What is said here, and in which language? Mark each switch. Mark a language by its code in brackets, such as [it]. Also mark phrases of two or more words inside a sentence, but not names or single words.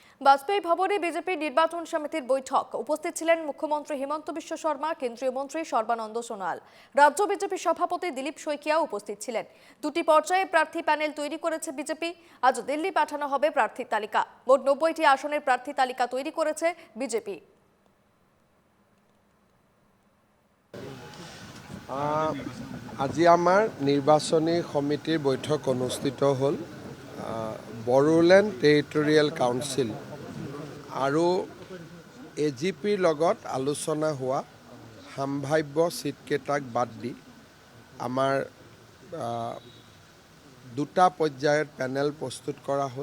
[bn] বাজপেয়ী ভবনে বিজেপি নির্বাচন সমিতির বৈঠক উপস্থিত ছিলেন মুখ্যমন্ত্রী হিমন্ত বিশ্ব শর্মা, কেন্দ্রীয় মন্ত্রী সর্বানন্দ সোনোয়াল, রাজ্য বিজেপি সভাপতি দিলীপ শইকিয়াও উপস্থিত ছিলেন। দুটি পর্যায়ে প্রার্থী প্যানেল তৈরি করেছে বিজেপি। আজ দিল্লি পাঠানো হবে প্রার্থীর তালিকা। মোট 90টি আসনের প্রার্থী তালিকা তৈরি করেছে বিজেপি। [as] আজি আমাৰ নিৰ্বাচনী সমিতিৰ বৈঠক অনুষ্ঠিত হ'ল। বড়োলেণ্ড টেৰিটৰিয়েল কাউন্সিল আৰু AGPৰ লগত আলোচনা হোৱা সম্ভাৱ্য চিটকেইটাক বাদ দি আমাৰ দুটা পৰ্যায়ত পেনেল প্ৰস্তুত কৰা হ'ল।